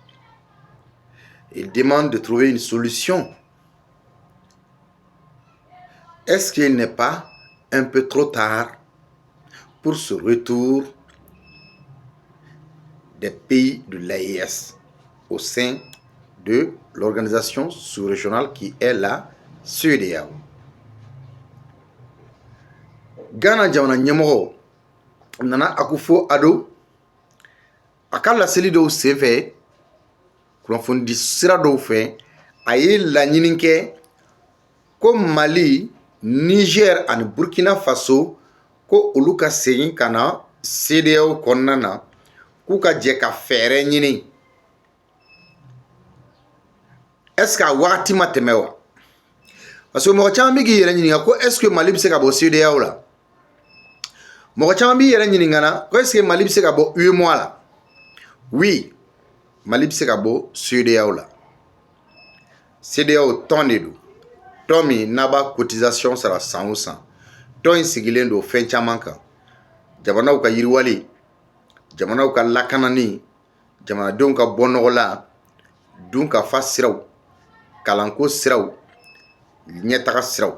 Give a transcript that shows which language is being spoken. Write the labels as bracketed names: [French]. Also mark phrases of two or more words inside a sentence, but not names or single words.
[French] Il demande de trouver une solution. Est-ce qu'il n'est pas un peu trop tard pour ce retour des pays de l'AES au sein de l'organisation sous-régionale qui est la CEDEAO? [Bambara] Ghana jamana ɲɛmɔgɔ Nana Akufo-Addo a ka laseli dɔw senfɛ kunnafoni sira dɔw fɛ a ye laɲini kɛ ko Mali, Niger ani Burkina Faso ko olu ka segin ka na CEDEAO kɔnɔna na k'u ka jɛ ka fɛɛrɛ ɲini. [French] Est-ce que [Bambara] a wagati ma tɛmɛ wa? [French] Parce que [Bambara] mɔgɔ caman bɛ k'i yɛrɛ ɲininka ko [French] est-ce que [Bambara] Mali bɛ se ka bɔ CEDEAO la? Mɔgɔ caman b'i yɛrɛ ɲininka na ko [French] est-ce que [Bambara] Mali bɛ se ka bɔ UEMOA la? Oui, Mali bɛ se ka bɔ CEDEAO la. CEDEAO tɔn de don. Tɔn min n'a b'a cotisation sara san o san. Tɔn in sigilen don fɛn caman kan. Jamanaw ka yiriwali, jamanaw ka lakanani, jamanadenw ka bɔnɔgɔ la, dunkafa siraw, kalanko siraw, ɲɛtaga siraw.